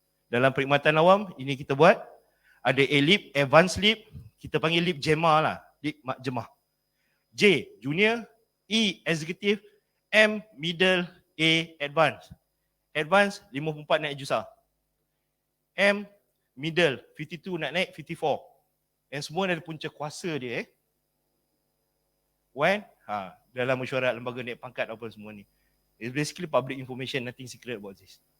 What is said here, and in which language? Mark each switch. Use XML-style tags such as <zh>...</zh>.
<ms>Dalam perkhidmatan awam ini kita buat. Ada A-LEAP, Advanced LEAP, kita panggil LEAP JEMA lah, LEAP Makjemah. J, Junior, E, Executive, M, Middle, A, Advanced. Advanced 54 naik jusa. M, Middle 52 nak naik 54. Yang semua dari punca kuasa dia When dalam mesyuarat lembaga naik pangkat apa semua ni.</ms> <en>It's basically public information, nothing secret about this.</en>